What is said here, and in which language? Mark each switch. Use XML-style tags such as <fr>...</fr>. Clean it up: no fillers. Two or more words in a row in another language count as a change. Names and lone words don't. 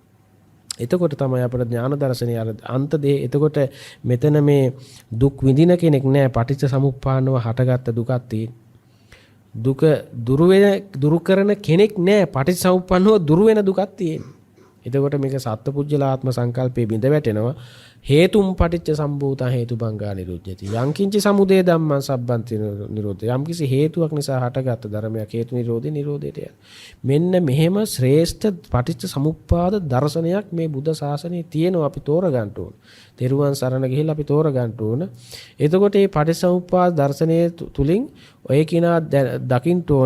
<si>එතකොට තමයි අපේ ඥාන දර්ශනය අර අන්ත දේ. එතකොට මෙතන මේ දුක් විඳින කෙනෙක් නෑ. පටිච්ච සමුප්පාදව හටගත්ත දුකක් තියෙන. දුක දුරු කරන කෙනෙක් නෑ. පටිච්ච සමුප්පාදව දුරු වෙන දුකක් තියෙන. එතකොට මේක සත්පුජ්‍යලාත්ම සංකල්පයේ බිඳ වැටෙනවා.</si> <pi>හේතුම් පටිච්ච සම්භූත හේතුබංගා නිරුද්ධති. යංකින්ච සමුදය ධම්මං සබ්බන්ති නිරෝධය.</pi> <si>යම්කිසි හේතුවක් නිසා හටගත් ධර්මයක් හේතු නිරෝධේ නිරෝධයට යන. මෙන්න මෙහෙම ශ්‍රේෂ්ඨ පටිච්ච සමුප්පාද දර්ශනයක් මේ බුද්ධ ශාසනයේ තියෙනවා. අපි තෝරගන්න ඕන. තෙරුවන් සරණ ගිහිල්ලා අපි තෝරගන්න ඕන. එතකොට මේ පටිච්ච සමුප්පාද දර්ශනයේ තුලින් ඔය කිනා දකින්න ඕන.</si>